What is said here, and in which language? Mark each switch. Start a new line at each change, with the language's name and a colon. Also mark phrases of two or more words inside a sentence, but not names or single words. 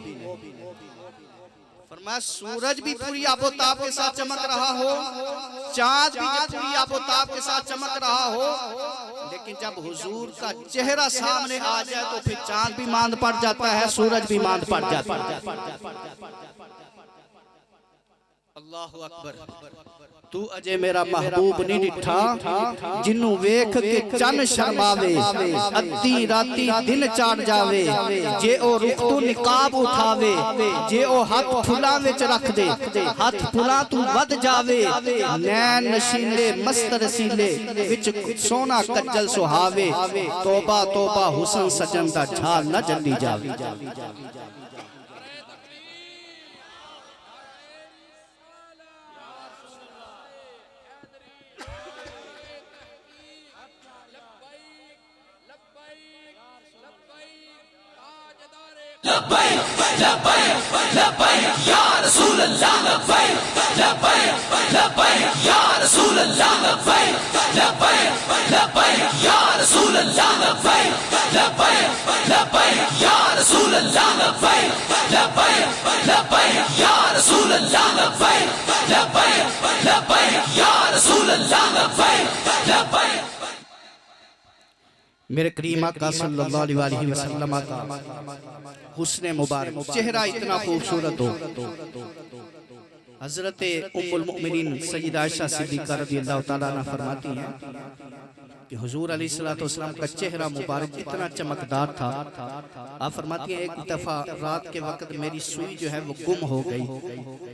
Urdu: فرمایا سورج بھی پوری آب و تاب کے ساتھ چمک رہا ہو، چاند بھی جب پوری آب و تاب کے ساتھ چمک رہا ہو، لیکن جب حضور کا چہرہ سامنے آ جائے تو پھر چاند بھی ماند پڑ جاتا ہے، سورج بھی ماند پڑ جاتا ہے.
Arabic: الله أكبر.
Punjabi: ਤੂੰ ਅਜੇ ਮੇਰਾ ਮਹਿਬੂਬ ਨਹੀਂ ਡਿੱਠਾ, ਜਿਨੂੰ ਵੇਖ ਕੇ ਚੰਨ ਸ਼ਰਮਾਵੇ, ਅੱਧੀ ਰਾਤੀ ਦਿਨ ਚੜ੍ਹ ਜਾਵੇ, ਜੇ ਓ ਰੁਖ ਤੂੰ ਨਿਕਾਬ ਉਠਾਵੇ, ਜੇ ਓ ਹਾਥ ਫੁੱਲਾਂ ਵਿਚ ਰੱਖ ਦੇ, ਹਾਥ ਫੁੱਲਾਂ ਤੂੰ ਵੱਧ ਜਾਵੇ, ਨੈਣ ਨਸ਼ੀਲੇ ਮਸਤ ਰਸੀਲੇ ਵਿਚ ਸੋਨਾ ਕੱਜਲ ਸੁਹਾਵੇ, ਤੌਬਾ ਤੌਬਾ ਹੁਸਨ ਸੱਜਣ ਦਾ ਝੱਲ ਨ ਜਲਦੀ ਜਾਵੇ।
Arabic: لبيك لبيك لبيك يا رسول الله، لبيك لبيك لبيك يا رسول الله، لبيك لبيك لبيك يا رسول الله، لبيك لبيك لبيك يا رسول الله، لبيك لبيك لبيك يا رسول الله، لبيك لبيك لبيك يا رسول الله، لبيك لبيك.
Urdu: میرے کریم آقا
Arabic: صلى الله عليه وسلم
Urdu: کا حسن مبارک چہرہ اتنا خوبصورت ہو. حضرت ام المومنین سیدہ عائشہ صدیقہ
Arabic: رضي الله تعالى عنها
Urdu: فرماتی ہیں کہ حضور علیہ السلام کا چہرہ مبارک اتنا چمکدار تھا. آپ فرماتی ہیں ایک دفعہ رات کے وقت میری سوئی جو ہے وہ گم ہو گئی.